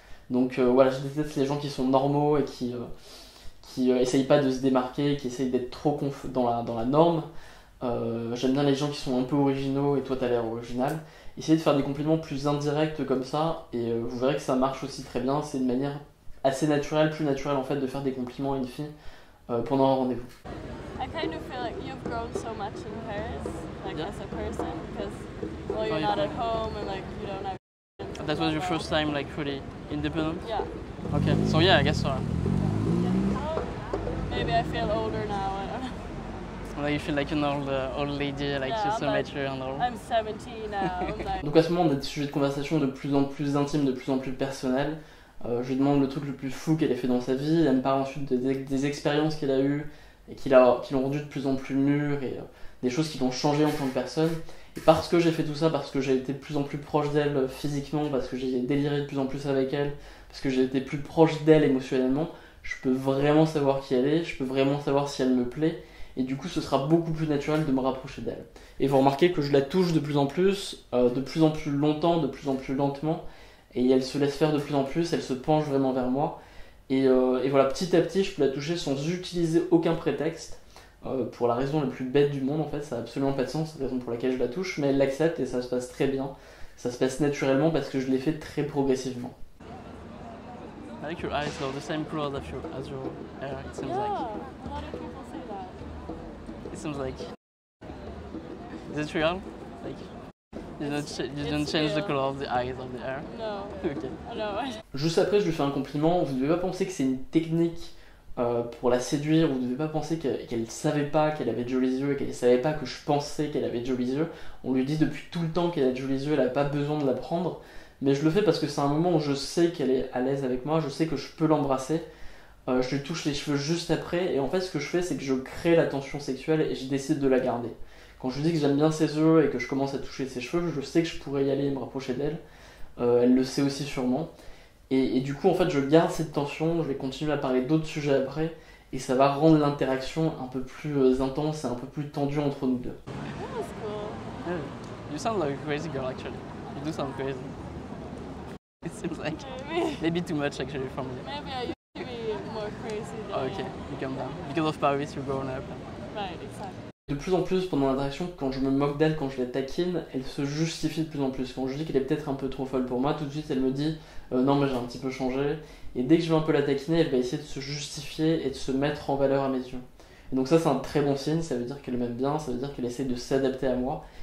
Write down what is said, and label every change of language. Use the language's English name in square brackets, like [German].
[French] Donc voilà, je déteste les gens qui sont normaux et qui essayent pas de se démarquer, qui essayent d'être trop dans la norme. J'aime bien les gens qui sont un peu originaux et toi t'as l'air original. Essayez de faire des compliments plus indirects comme ça et vous verrez que ça marche aussi très bien. C'est une manière assez naturelle, plus naturelle en fait de faire des compliments à une fille pendant un rendez-vous. [English] I kind of feel like you've grown so much in Paris, like Yeah. as a person, because well, you're Oh, not yeah. at home and like you don't have. That was your first time like fully independent? Yeah. Okay, so yeah, I guess so. Maybe I feel older now. I don't know. Like you feel like an old lady, like Yeah, you're so I'm like- mature and all. I'm 17 now. I'm like, [French] Donc à ce moment, on a des sujets de conversation de plus en plus intimes, de plus en plus personnels. Je lui demande le truc le plus fou qu'elle ait fait dans sa vie. Elle me parle ensuite des expériences qu'elle a eues et qui l'ont rendu de plus en plus mûre et des choses qui l'ont changé en tant que personne. Et parce que j'ai fait tout ça, parce que j'ai été de plus en plus proche d'elle physiquement, parce que j'ai déliré de plus en plus avec elle, parce que j'ai été plus proche d'elle émotionnellement, je peux vraiment savoir qui elle est, je peux vraiment savoir si elle me plaît. Et du coup, ce sera beaucoup plus naturel de me rapprocher d'elle. Et vous remarquez que je la touche de plus en plus longtemps, de plus en plus lentement. Et elle se laisse faire de plus en plus, elle se penche vraiment vers moi. Et voilà, petit à petit, je peux la toucher sans utiliser aucun prétexte. Pour la raison la plus bête du monde, en fait, ça n'a absolument pas de sens, c'est la raison pour laquelle je la touche. Mais elle l'accepte et ça se passe très bien. Ça se passe naturellement parce que je l'ai fait très progressivement. [English] I like your eyes, though, the same color as your hair, it seems yeah, like. a lot of people say that. It seems like. Is it real? Like, you don't It's change the real. color of the eyes of the hair? No, Ok. no. [French] Juste après, je lui fais un compliment. Vous ne devez pas penser que c'est une technique pour la séduire. Vous ne devez pas penser qu'elle ne savait pas qu'elle avait de jolis yeux et qu'elle ne savait pas que je pensais qu'elle avait de jolis yeux. On lui dit depuis tout le temps qu'elle a de jolis yeux, elle n'a pas besoin de l'apprendre. Mais je le fais parce que c'est un moment où je sais qu'elle est à l'aise avec moi, je sais que je peux l'embrasser. Je lui touche les cheveux juste après. Et en fait, ce que je fais, c'est que je crée la tension sexuelle et je décide de la garder. Quand je lui dis que j'aime bien ses yeux et que je commence à toucher ses cheveux, je sais que je pourrais y aller et me rapprocher d'elle. Elle le sait aussi sûrement. Et du coup, en fait, je garde cette tension, je vais continuer à parler d'autres sujets après. et ça va rendre l'interaction un peu plus intense et un peu plus tendue entre nous deux. [English] That was cool. Yeah. You sound like a crazy girl actually. You do sound crazy. It seems like maybe too much actually from you. Maybe I used to be more crazy than Oh, okay, you calm down. Because of Paris, you're grown up. Right, exactly. [French] De plus en plus pendant l'interaction, quand je me moque d'elle, quand je la taquine, elle se justifie de plus en plus. Quand je dis qu'elle est peut-être un peu trop folle pour moi, tout de suite elle me dit non mais j'ai un petit peu changé. Et dès que je vais un peu la taquiner, elle va essayer de se justifier et de se mettre en valeur à mes yeux. Et donc ça c'est un très bon signe, ça veut dire qu'elle m'aime bien, ça veut dire qu'elle essaie de s'adapter à moi.